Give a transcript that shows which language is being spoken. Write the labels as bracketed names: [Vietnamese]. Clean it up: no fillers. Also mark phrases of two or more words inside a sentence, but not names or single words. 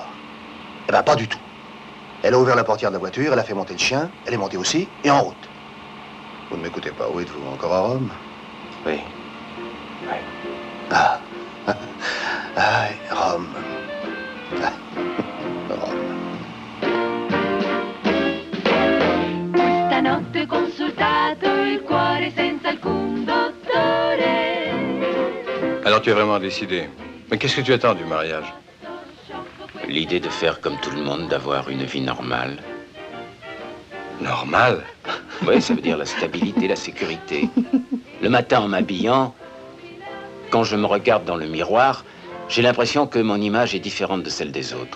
[French] Eh ben pas du tout. Elle a ouvert la portière de la voiture, elle a fait monter le chien, elle est montée aussi, et en route. Vous ne m'écoutez pas, où êtes-vous? Encore à Rome? Oui. Oui. Ah. Ah, Rome. Ah. Rome. [Italian] Stanotte ho consultato il cuore senza alcun dottore. [French] Alors tu es vraiment décidé. Mais qu'est-ce que tu attends du mariage? L'idée de faire comme tout le monde, d'avoir une vie normale. Normal? Oui, ça veut dire la stabilité, la sécurité. Le matin, en m'habillant, quand je me regarde dans le miroir, j'ai l'impression que mon image est différente de celle des autres.